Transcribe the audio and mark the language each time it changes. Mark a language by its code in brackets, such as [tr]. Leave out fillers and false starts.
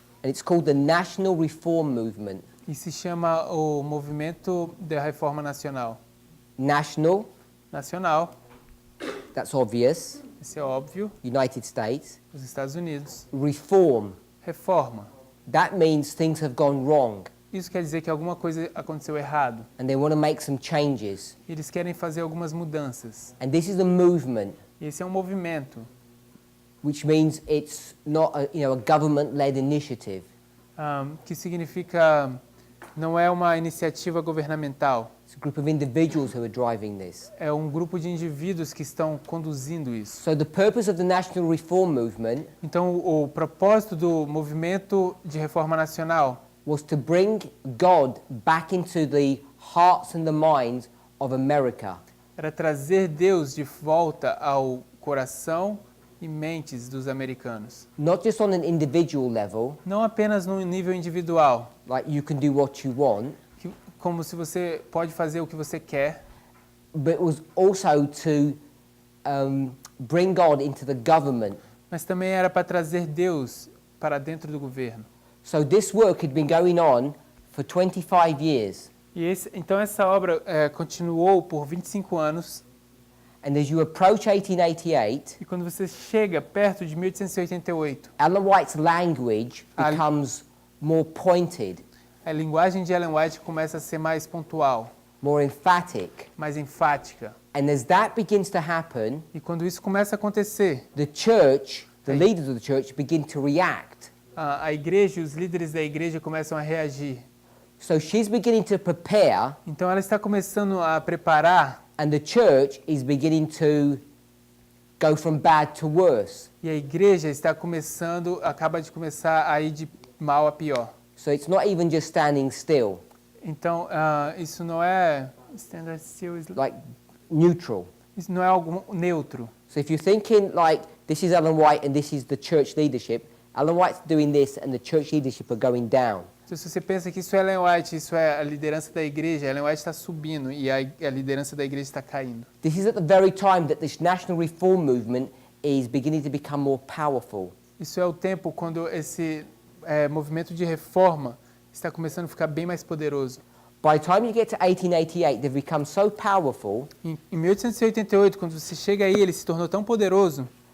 [en] and it's called the National Reform Movement. [pt] e se chama o Movimento da Reforma Nacional. [en] National, [pt] Nacional, [en] that's obvious, [pt] isso é óbvio, [en] United States. [pt] os Estados Unidos. [en] Reform, [pt] Reforma, [en] that means things have gone wrong [pt] isso quer dizer que alguma coisa aconteceu errado. [en] and they want to make some changes. [pt] Eles querem fazer algumas mudanças. [en] And this is a movement, [pt] Esse é um movimento, [en] which means it's not a government-led initiative. [pt] que significa não é uma iniciativa governamental. [en] It's a group of individuals who are driving this. [pt] É um grupo de indivíduos que estão conduzindo isso. [en] So the purpose of the National Reform Movement [pt] Então, o propósito do movimento de reforma nacional [en] was to bring God back into the hearts and the minds of America. [pt] era trazer Deus de volta ao coração e mentes dos americanos. [en] Not just on an individual level, [pt] Não apenas no nível individual, [en] like you can do what you want, [pt] como se você pode fazer o que você quer, [en] but it was also to bring God into the government. [pt] mas também era para trazer Deus para dentro do governo. [en] So this work had been going on for 25 years. [pt] Então essa obra continuou por 25 anos. [en] And as you approach 1888, [pt] E quando você chega perto de 1888, [en] Ellen White's language becomes more pointed, [pt] a linguagem de Ellen White começa a ser mais pontual, [en] more emphatic. [pt] mais enfática. [en] And as that begins to happen, [pt] E quando isso começa a acontecer, [en] the church, the leaders of the church, begin to react. [pt] a igreja e os líderes da igreja começam a reagir. [en] So she's beginning to prepare, [pt] Então ela está começando a preparar, [en] and the church is beginning to go from bad to worse. [pt] e a igreja acaba de começar a ir de mal a pior. [en] So it's not even just standing still, [pt] Então isso não é [en] standard still, like neutral. [pt] isso não é algo neutro. [en] So if you're thinking like this is Ellen White and this is the church leadership, Ellen White's doing this and the church leadership are going down. [pt] Então, se você pensa que isso é Ellen White, isso é a liderança da igreja, Ellen White está subindo e a liderança da igreja está caindo. [en] This is at the very time that this national reform movement is beginning to become more powerful. [pt] Isso é o tempo quando esse movimento de reforma está começando a ficar bem mais poderoso. [en] By the time you get to 1888, they've become so powerful, [pt] Em 1888, quando você chega aí, ele se tornou tão poderoso,